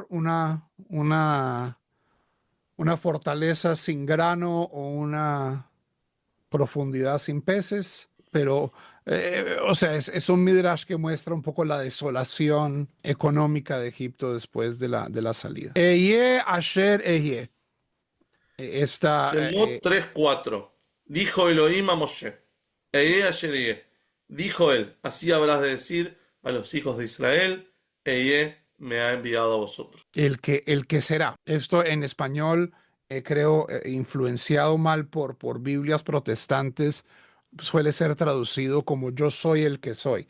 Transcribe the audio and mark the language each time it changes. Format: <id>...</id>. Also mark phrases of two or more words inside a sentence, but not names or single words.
<es>¿Una fortaleza sin grano o una profundidad sin peces? Pero, o sea, es un midrash que muestra un poco la desolación económica de Egipto después de la salida.</es> <he>אהיה אשר אהיה.</he> <es>Shemot 3:4. Dijo Elohim a Moshe. Dijo él, así habrás de decir a los hijos de Israel, me ha enviado a vosotros. El que será. Esto en español, creo, influenciado mal por Biblias protestantes, suele ser traducido como yo soy el que soy.</es>